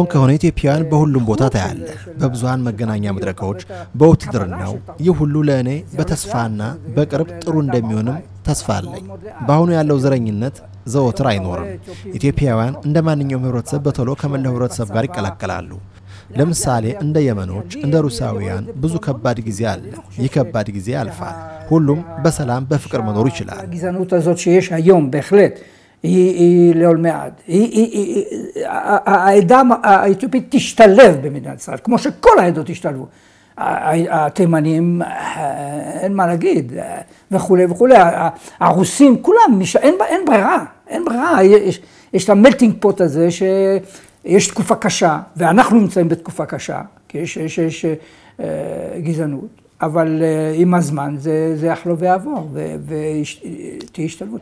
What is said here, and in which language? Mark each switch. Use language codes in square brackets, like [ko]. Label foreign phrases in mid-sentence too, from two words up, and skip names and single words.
[am] ከሆነ ኢትዮጵያውያን በሁሉም ቦታ ታያለ፣ በብዙሃን መገናኛ መድረኮች፣ በውትድርናው። ይህ ሁሉ ለእኔ በተስፋና በቅርብ ጥሩ እንደሚሆንም ተስፋ አለኝ። በአሁኑ ያለው ዘረኝነት ዘወትር አይኖርም። ኢትዮጵያውያን እንደ ማንኛውም ህብረተሰብ በቶሎ ከመላው ህብረተሰብ ጋር ይቀላቀላሉ። ለምሳሌ እንደ የመኖች እንደ ሩሳውያን ብዙ ከባድ ጊዜ አለ። ይህ ከባድ ጊዜ ያልፋል። ሁሉም በሰላም በፍቅር መኖር ይችላል። [he] הגזענות הזאת שיש היום בהחלט היא לעולמי עד. העדה האתיופית תשתלב במדינת ישראל, כמו שכל העדות תשתלבו. התימנים, אין מה להגיד, וכולי וכולי. הרוסים, כולם, אין ברירה, אין ברירה. יש את [en] ה-melting pot [he] הזה יש תקופה קשה, ואנחנו נמצאים בתקופה קשה, כי יש גזענות, אבל עם הזמן זה יחלו ויעבור, ותהיה השתלבות.